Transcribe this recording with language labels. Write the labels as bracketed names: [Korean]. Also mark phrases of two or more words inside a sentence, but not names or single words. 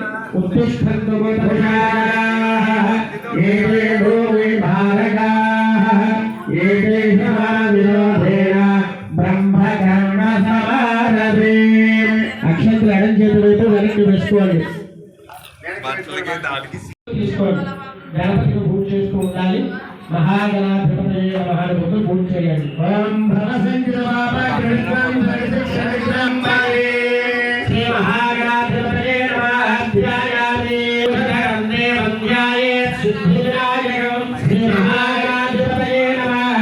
[Sanskrit] उत्तिष्ठन्तु पुरुषाः एते भूमि भारकाः एते समाविरोधेन ब्रह्मकर्म समारभे [Telugu] అక్షంతలు ఎడం చేతి వైపు వెనక్కి వేసుకోండి తీసుకోండి గణపతికి పూజ చేస్తూ ఉండాలి మహాగణాధిపతయే నమః అనుకుంటూ పూజ చేయండి ఓం [Sanskrit] శ్రీ మహాగణాధిపతయే నమః ధ్యాయామి సిద్ధివినాయకం శ్రీ మహాగణాధిపతయే నమః